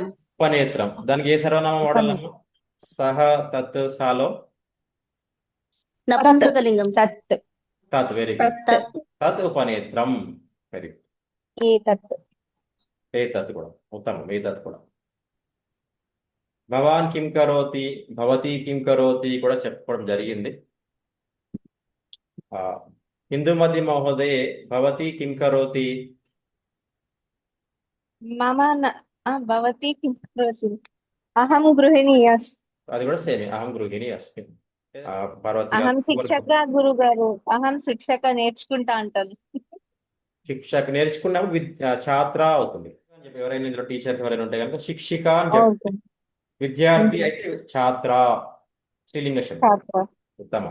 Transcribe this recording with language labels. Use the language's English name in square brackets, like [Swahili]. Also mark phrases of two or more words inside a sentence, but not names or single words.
[Telugu] ఉపనేత్రం. దానికి ఏ సర్వనామం వాడాలమ్మా? [Sanskrit] సహ, తత్, సాలో [Telugu] నపుంసకలింగం. [Sanskrit] తత్. [English] very good. [Sanskrit] తత్ ఉపనేత్రం. [English] very good. [Telugu] ఏ తత్ కూడా ఉత్తమం. ఏ తత్ కూడా. [Sanskrit] భవాన్ కిం కరోతి, భవతి కిం కరోతి [Telugu] కూడా చెప్పుకోవడం జరిగింది. [Sanskrit] హిందూమతి మహోదయే భవతి కిం కరోతి. మమ భవతి కిం కరోతి. అహం గృహిణి. [Telugu] అది కూడా సేమ్. [Sanskrit] అహం గృహిణి అస్మి. [Telugu] పార్వతి అహం గారు శిక్షక గురుగారు. [Sanskrit] అహం శిక్షక [Telugu] నేర్చుకుంటా అంటాను. శిక్షక నేర్చుకున్నప్పుడు ఛాత్ర అవుతుంది. ఎవరైనా ఇందులో టీచర్ ఎవరైనా ఉంటే కనుక శిక్షిక అని చెప్తారు. విద్యార్థి అయితే ఛాత్ర, స్త్రీలింగ శబ్దం. ఉత్తమం.